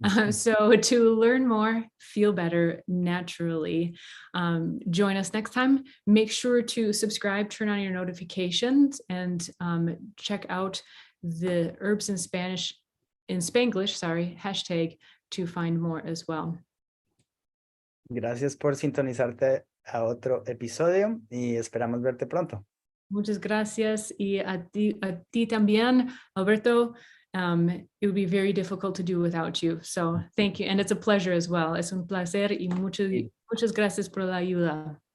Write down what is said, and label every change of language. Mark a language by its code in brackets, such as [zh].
[en] So to learn more, feel better naturally, join us next time. Make sure to subscribe, turn on your notifications, and check out the Herbs in Spanglish, hashtag, to find more as well. [es] Gracias por sintonizarte a otro episodio y esperamos verte pronto. Muchas gracias, y a ti también, Alberto. [en] it would be very difficult to do without you. So thank you. And it's a pleasure as well. [es] Es un placer y muchas gracias por la ayuda.